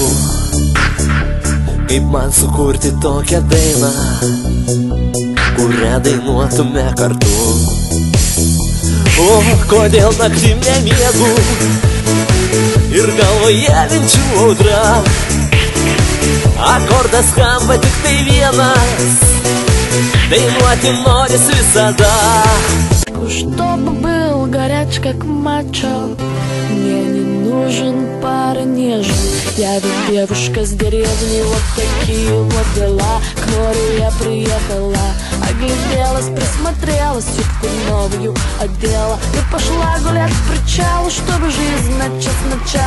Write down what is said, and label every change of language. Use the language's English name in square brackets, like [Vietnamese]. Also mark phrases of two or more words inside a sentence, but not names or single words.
[Lithuanian] Kaip man sukurti tokią dainą, kurią dainuotume kartu? O kodėl naktim nemiegu ir galvoje minčių audra? Akordas skamba tik tai vienas, dainuoti noris visada. [Russian] Чтобы был горяч как мачо, мне не нужен пара нежен. Я ведь девушка с деревни, вот такие вот дела. К морю я приехала, огляделась, присмотрелась, юбку новую одела и пошла гулять к причалу, чтобы жизнь начать сначала.